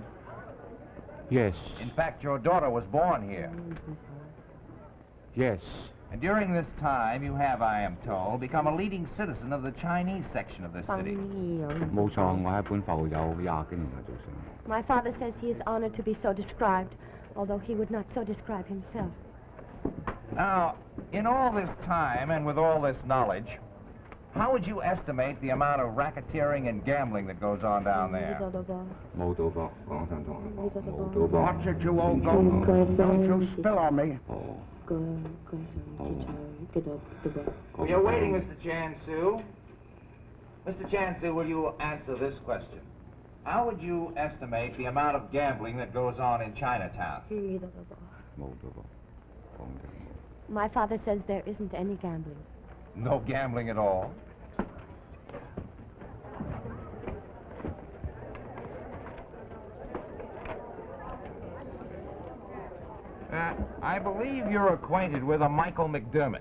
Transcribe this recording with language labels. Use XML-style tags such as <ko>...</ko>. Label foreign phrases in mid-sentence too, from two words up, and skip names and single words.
<en>Yes. In fact, your daughter was born here. Yes. And during this time, you have, I am told, become a leading citizen of the Chinese section of this city.</en> <yue>冇錯，我喺本埠有20幾年嘅做生意。</yue> <en>My father says he is honored to be so described, although he would not so describe himself. Now, in all this time and with all this knowledge, how would you estimate the amount of racketeering and gambling that goes on down there?</en> <yue>冇賭博，講真同你講，冇賭博。</yue> <en>Watch it, you old goat. Don't you spill on me. We are waiting, Mr. Chan-Su. Mr. Chan-Su, will you answer this question? How would you estimate the amount of gambling that goes on in Chinatown?</en> <yue>冇賭博，講真。</yue> <en>My father says there isn't any gambling. No gambling at all? I believe you're acquainted with a Michael McDermott.</en>